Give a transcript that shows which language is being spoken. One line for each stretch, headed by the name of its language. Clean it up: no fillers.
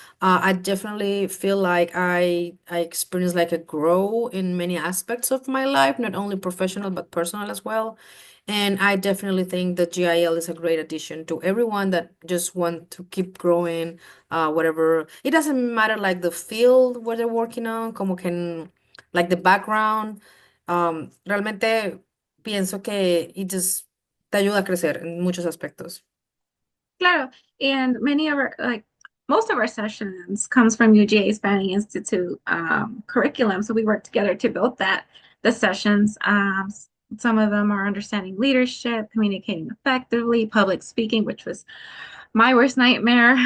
English: I definitely feel like I experienced like a grow in many aspects of my life, not only professional but personal as well. And I definitely think the GIL is a great addition to everyone that just want to keep growing, whatever. It doesn't matter like the field where they're working on,
Spanish: como que
English: like the background.
Spanish: Realmente pienso que
English: it just
Spanish: te ayuda a crecer en muchos aspectos. Claro,
English: and most of our sessions comes from UGA's Fanning Institute curriculum, so we work together to build the sessions. Some of them are understanding leadership, communicating effectively, public speaking, which was my worst nightmare.